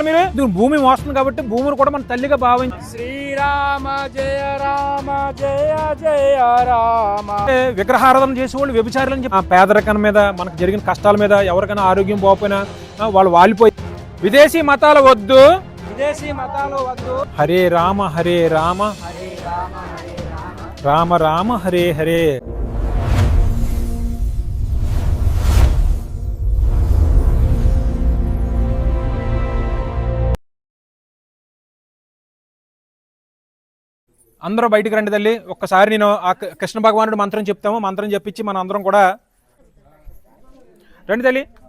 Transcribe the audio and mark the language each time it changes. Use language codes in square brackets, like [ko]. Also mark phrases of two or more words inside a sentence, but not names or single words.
[te] మీరు భూమి మోస్తుంది కాబట్టి భూమిని కూడా మన తల్లిగా భావించి [sa] శ్రీరామ జయ రామ జయ జయ రామ. [te] విగ్రహారాధన చేసేవాళ్ళు వ్యభిచారులని చెప్పి పేదరికం మీద, మనకు జరిగిన కష్టాల మీద, ఎవరికైనా ఆరోగ్యం పోకపోయినా వాళ్ళు వాలిపోయి విదేశీ మతాలు వద్దు, విదేశీ మతాలు వద్దు. [sa] హరే రామ హరే రామ హరే రామ హరే రామ రామ రామ హరే హరే. [te] అందరూ బయటికి రండి తల్లి. ఒక్కసారి నేను ఆ కృష్ణ భగవానుడు మంత్రం చెప్తాము, మంత్రం చెప్పించి మన అందరం కూడా రండి తల్లి.